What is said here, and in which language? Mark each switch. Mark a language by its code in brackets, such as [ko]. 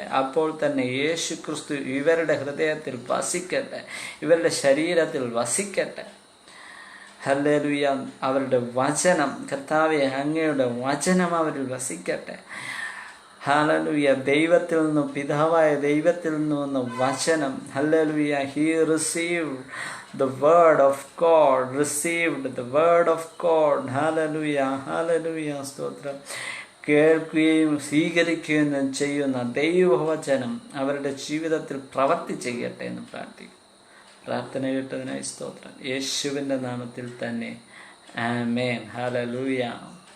[ml] അപ്പോൾ തന്നെ യേശുക്രിസ്തു ഇവരുടെ ഹൃദയത്തിൽ വസിക്കട്ടെ, ഇവരുടെ ശരീരത്തിൽ വസിക്കട്ടെ. ഹല്ലേലൂയ. അവരുടെ വചനം കർത്താവെ, അങ്ങയുടെ വചനം അവരിൽ വസിക്കട്ടെ. ഹല്ലേലൂയ. ദൈവത്തിൽ നിന്നും, പിതാവായ ദൈവത്തിൽ നിന്നും വന്ന വചനം. Hallelujah. [en] He received the word of God, received the word of God. [ml] Hallelujah, hallelujah, സ്തോത്രം. കേൾക്കുകയും സ്വീകരിക്കുകയും ചെയ്യുന്ന ദൈവവചനം അവരുടെ ജീവിതത്തിൽ പ്രവർത്തി ചെയ്യട്ടെ എന്ന് പ്രാർത്ഥിക്കും. പ്രാർത്ഥന കേട്ടതിനായി സ്തോത്രം. യേശുവിൻ്റെ നാമത്തിൽ തന്നെ ആമേൻ. ഹല്ലേലൂയ.